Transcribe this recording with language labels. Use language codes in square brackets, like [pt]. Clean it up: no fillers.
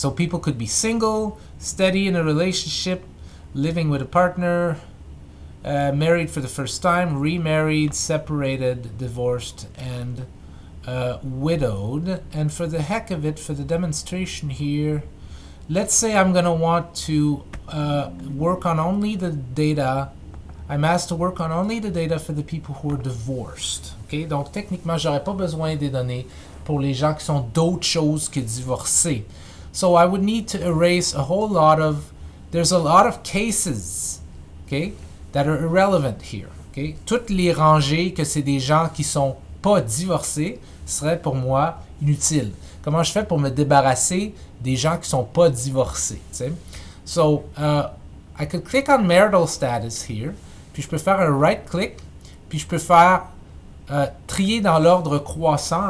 [en] So people could be single, steady in a relationship, living with a partner, married for the first time, remarried, separated, divorced, and widowed. And for the heck of it, for the demonstration here, let's say I'm going to want to work on only the data. I'm asked to work on only the data for the people who are divorced. Okay? [fr] Donc, techniquement, j'aurais pas besoin des données pour les gens qui sont d'autres choses que divorcés. [en] So I would need to erase a whole lot of, there's a lot of cases, okay, that are irrelevant here. Okay? [fr] Toutes les rangées que c'est des gens qui sont pas divorcés seraient pour moi inutiles. Comment je fais pour me débarrasser des gens qui sont pas divorcés? T'sais? [en] So, I could click on marital status here, [fr] puis je peux faire un right click, puis je peux faire trier dans l'ordre croissant.